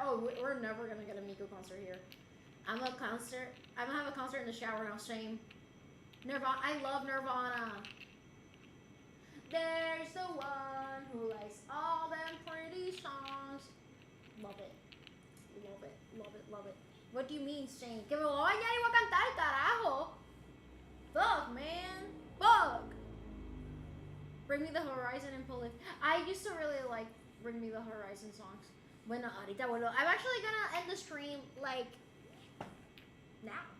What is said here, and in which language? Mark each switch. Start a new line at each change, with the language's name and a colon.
English: Oh, we're never gonna get a Miku concert here. I'm gonna have a concert in the shower now. Same. Nirvana. I love Nirvana. There's the one who likes all them pretty songs. Love it. Love it. Love it. Love it. What do you mean, Shane?
Spanish: Que me voy a bañar y voy a cantar, carajo.
English: Fuck, man. Fuck. Bring Me the Horizon and Police. I used to really like Bring Me the Horizon songs.
Spanish: Bueno, ahorita vuelvo.
English: I'm actually gonna end the stream, like, now.